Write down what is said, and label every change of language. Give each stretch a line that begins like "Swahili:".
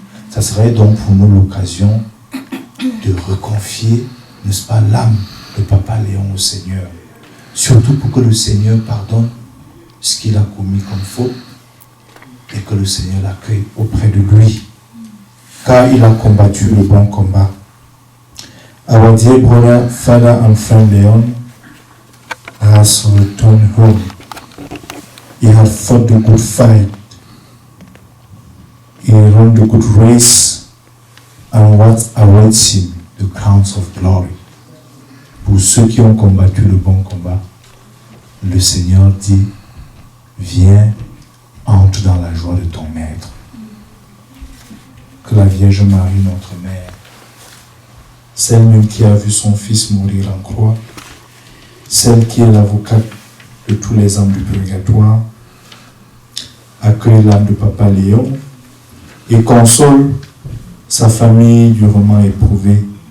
French: Ça serait donc pour nous l'occasion de reconfier, n'est-ce pas, l'âme de Papa Léon au Seigneur. Surtout pour que le Seigneur pardonne ce qu'il a commis comme faute et que le Seigneur l'accueille auprès de lui. Car il a combattu le bon combat.
English: Our dear brother, father and friend Leon has returned home. He had fought the good fight. He ran the good race, and what awaits him, the crowns of glory.
French: Pour ceux qui ont combattu le bon combat, le Seigneur dit, viens, entre dans la joie de ton maître. Que la Vierge Marie, notre mère, celle même qui a vu son fils mourir en croix, celle qui est l'avocate de tous les âmes du purgatoire, accueille l'âme de Papa Léon et console sa famille durement éprouvée.